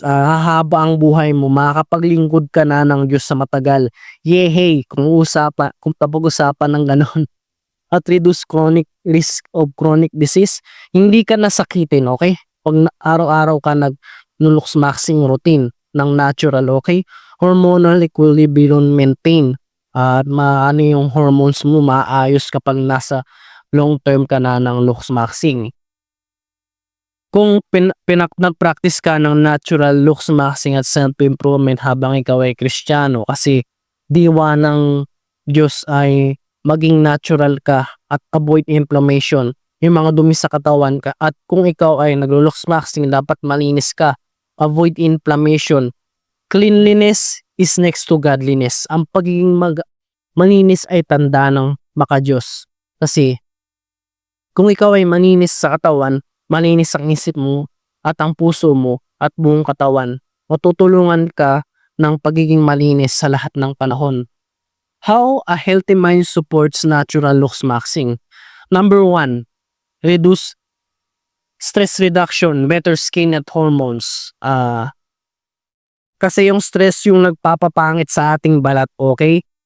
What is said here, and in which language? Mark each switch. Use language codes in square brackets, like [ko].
[tl] Hahaba ang buhay mo, makakapaglingkod ka na ng Diyos sa matagal. Yehey, kung tapag-usapan ng ganon. [en] At reduce chronic risk of chronic disease. [tl] Hindi ka nasakitin, okay? Pag araw-araw ka nag- [en] looks maxing routine [tl] ng natural, okay? [en] Hormonal equilibrium maintain. [tl] At yung hormones mo maayos kapag nasa long term ka na ng looks maxing. Kung nag-practice ka ng natural looks maxing at self-improvement habang ikaw ay Kristiyano, kasi diwa ng Diyos ay maging natural ka at [en] avoid inflammation, [tl] yung mga dumi sa katawan ka. At kung ikaw ay nag-looks maxing, dapat malinis ka, [en] avoid inflammation. Cleanliness is next to godliness. [tl] Ang pagiging malinis ay tanda ng maka-Diyos. Kasi kung ikaw ay malinis sa katawan, malinis ang isip mo at ang puso mo at buong katawan, matutulungan ka ng pagiging malinis sa lahat ng panahon. [en] How a healthy mind supports natural looks maxing? Number 1, reduce stress reduction, better skin at hormones. [tl] Kasi yung stress yung nagpapapangit sa ating balat, okay?